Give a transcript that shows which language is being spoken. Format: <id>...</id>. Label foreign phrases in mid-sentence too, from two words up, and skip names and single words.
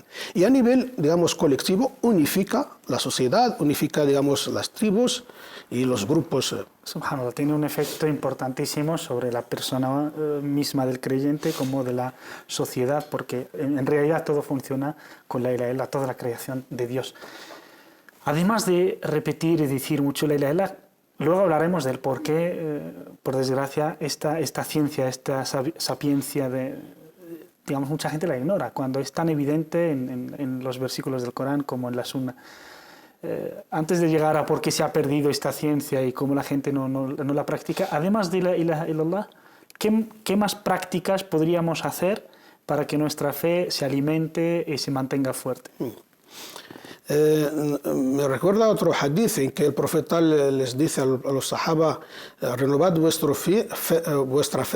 <es>Y a nivel, digamos, colectivo, unifica la sociedad, unifica, digamos, las tribus y los grupos. Subhanallah, tiene un efecto importantísimo sobre la persona misma del creyente como de la sociedad, porque en realidad todo funciona con</es> <ar>لا إله إلا الله,</ar> <es>toda la creación de Dios. Además de repetir y decir mucho</es> <ar>لا إله إلا الله,</ar> <es>luego hablaremos del por qué, por desgracia, esta ciencia, esta sapiencia, digamos, mucha gente la ignora, cuando es tan evidente en los versículos del Corán como en la Sunna. Antes de llegar a por qué se ha perdido esta ciencia y cómo la gente no la practica, además de</es> <ar>لا إله إلا الله,</ar> <es>¿qué más prácticas podríamos hacer para que nuestra fe se alimente y se mantenga fuerte? Me recuerda otro hadith en que el profeta les dice a los sahaba, renovad vuestra fe.</es>